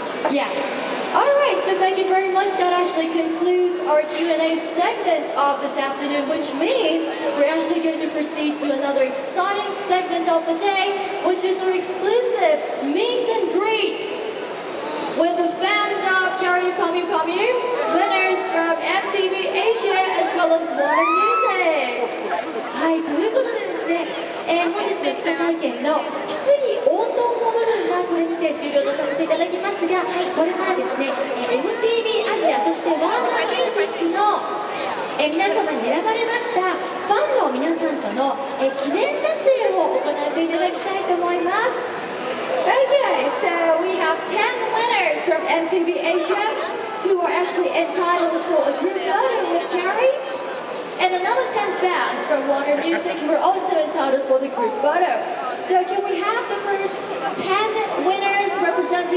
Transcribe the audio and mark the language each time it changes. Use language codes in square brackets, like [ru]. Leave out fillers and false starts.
[en] Yeah. All right, so thank you very much. That actually concludes our Q&A segment of this afternoon, which means we're actually going to proceed to another exciting segment of the day, which is our exclusive meet and greet with the fans of Carrie Pami Pami, winners from MTV Asia as well as Water Music. [ja] はい、ということでですね、本日の記者会見の質疑応答の部分がこれにて終了とさせていただきますが、これからですね、MTV アジアそしてワーナーミュージックの皆様に選ばれましたファンの皆さんとの記念撮影を行っていただきたいと思います。 [en] Okay, so we have 10 winners from MTV Asia who are actually entitled for a group photo with Carrie. And another 10 fans from Water Music who are also entitled for the group photo. So can we have the first 10 winners representing